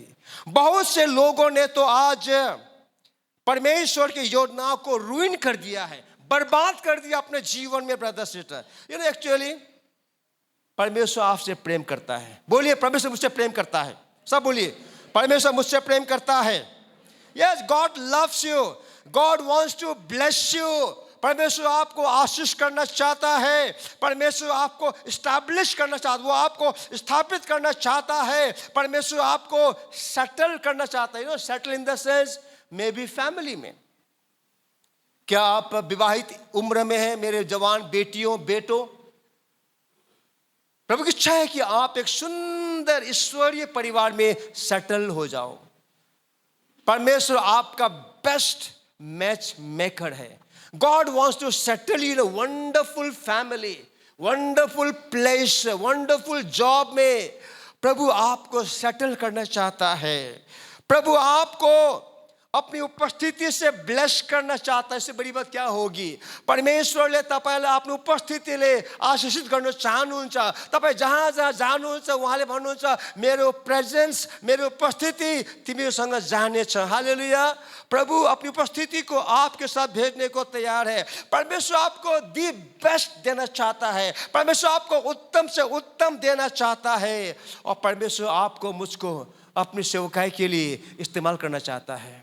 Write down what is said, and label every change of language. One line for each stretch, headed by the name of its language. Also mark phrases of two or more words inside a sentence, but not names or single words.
Hindi: बहुत से लोगों ने तो आज परमेश्वर की योजनाओं को रुइन कर दिया है, बर्बाद कर दिया अपने जीवन में. ब्रदर सिस्टर, एक्चुअली परमेश्वर आपसे प्रेम करता है. बोलिए, परमेश्वर मुझसे प्रेम करता है. सब बोलिए, परमेश्वर मुझसे प्रेम करता है. यस,
English: गॉड लव्स यू. गॉड वांट्स टू ब्लेस यू.
Hindi: परमेश्वर आपको आशीष करना चाहता है. परमेश्वर आपको इस्टेब्लिश करना चाहता है, वो आपको स्थापित करना चाहता है. परमेश्वर आपको सेटल करना चाहता है.
English: settle in the sense may be
Hindi: फैमिली में. क्या आप विवाहित उम्र में हैं मेरे जवान बेटियों बेटों? प्रभु की इच्छा है कि आप एक सुंदर ईश्वरीय परिवार में सेटल हो जाओ. परमेश्वर आपका
English: best match maker
Hindi: है.
English: God wants to settle you in a wonderful family, wonderful place, wonderful job
Hindi: में प्रभु आपको सेटल करना चाहता है. प्रभु आपको अपनी उपस्थिति से ब्लेस करना चाहता है. इससे बड़ी बात क्या होगी?
Nepali: परमेश्वरले तपाईलाई आफ्नो उपस्थितिले आशीषित गर्न चाहनुहुन्छ. तपाईँ जहाँ जहाँ जानुहुन्छ उहाँले भन्नुहुन्छ मेरो प्रेजेन्स, मेरो उपस्थिति तिमीसँग जानेछ. हालेलुया.
Hindi: प्रभु अपनी उपस्थिति को आपके साथ भेजने को तैयार है. परमेश्वर आपको
English: the best
Hindi: देना चाहता है. परमेश्वर आपको उत्तम से उत्तम देना चाहता है. और परमेश्वर आपको मुझको अपनी सेवकाई के लिए इस्तेमाल करना चाहता है।